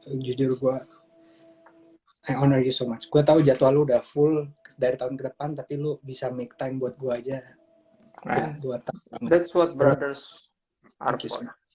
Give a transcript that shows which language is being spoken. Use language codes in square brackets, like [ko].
[id] Jujur gue [en] I honor you so much. [id] Gue tahu jadwal lu udah full dari tahun ke depan, tapi lu bisa make time buat gue aja. Gue tahu banget. [en] That's what brothers are for.